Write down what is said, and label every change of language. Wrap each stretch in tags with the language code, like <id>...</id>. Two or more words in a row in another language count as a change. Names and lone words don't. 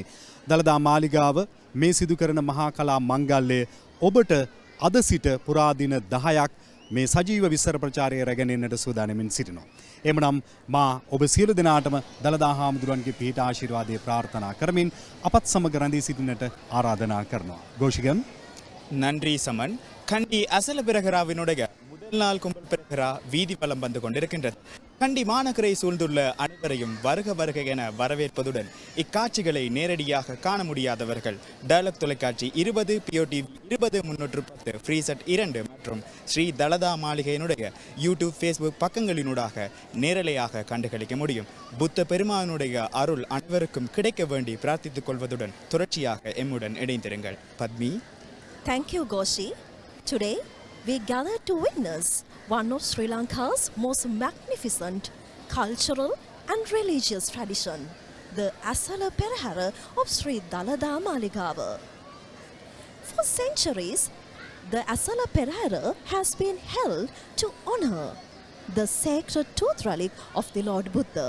<si>දළදා මාලිගාව මේ සිදු කරන මහා කලා මංගල්‍යය ඔබට අද සිට පුරා දින 10ක් මේ සජීව විස්තර ප්‍රචාරය රැගෙන එන්නට සූදානමින් සිටිනවා. එමනම් මා ඔබ සියලු දෙනාටම දළදා හාමුදුරුවන්ගේ පිහිට ආශිර්වාදය ප්‍රාර්ථනා කරමින් අපත් සමග රැඳී සිටින්නට ආරාධනා කරනවා.</si> <ta>கோஷிகன் நன்றி சமன். கண்டி அசல பிரகராவினுடைய முதல் நாள் கும்பல் பிரகரா வீதி பலம் வந்து கொண்டிருக்கின்றது. கண்டி மாநகரை சூழ்ந்துள்ள அனைவரையும் வருக வருக என வரவேற்பதுடன் இக்காட்சிகளை நேரடியாக காண முடியாதவர்கள் டயலாக் தொலைக்காட்சி 20 POTV 20310 ஃப்ரீசெட் 2 மற்றும் ஸ்ரீ தலதா மாளிகையினுடைய யூடியூப் ஃபேஸ்புக் பக்கங்களினூடாக நேரலையாக கண்டுகளிக்க முடியும். புத்த பெருமானுடைய அருள் அனைவருக்கும் கிடைக்க வேண்டி பிரார்த்தித்துக் கொள்வதுடன் தொடர்ச்சியாக எம்முடன் இணைந்திருங்கள். பத்மி.</ta> <en>Thank you, Goshi. Today, we gather to witness one of Sri Lanka's most magnificent cultural and religious tradition, the Esala Perahera of Sri Dalada Maligawa. For centuries, the Esala Perahera has been held to honor the sacred tooth relic of the Lord Buddha.</en>